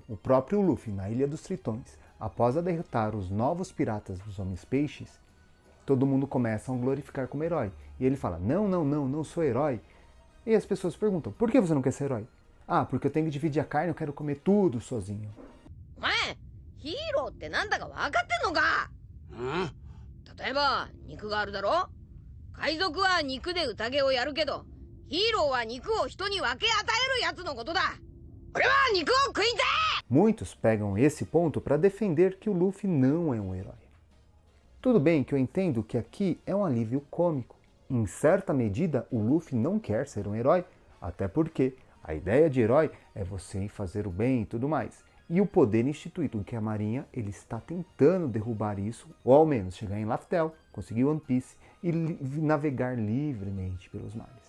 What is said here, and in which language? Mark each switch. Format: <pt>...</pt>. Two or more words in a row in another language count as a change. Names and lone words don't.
<pt>O próprio Luffy, na Ilha dos Tritões, após derrotar os novos piratas dos Homens-Peixes, todo mundo começa a glorificar como herói. E ele fala, não sou herói. E as pessoas perguntam, por que você não quer ser herói? Ah, porque eu tenho que dividir a carne, eu quero comer tudo sozinho.</pt> <ja>Ué, hero ってなんだか分かってんのか？例えば、肉があるだろ？海賊は肉で宴をやるけど、ヒーローは肉を人に分け与えるやつのことだ。俺は肉を食いてえ!</ja> <pt>Muitos pegam esse ponto para defender que o Luffy não é um herói. Tudo bem que eu entendo que aqui é um alívio cômico. Em certa medida, o Luffy não quer ser um herói, até porque a ideia de herói é você fazer o bem e tudo mais. E o poder instituído que a Marinha, ele está tentando derrubar isso, ou ao menos chegar em Laftel, conseguir One Piece e navegar livremente pelos mares.</pt>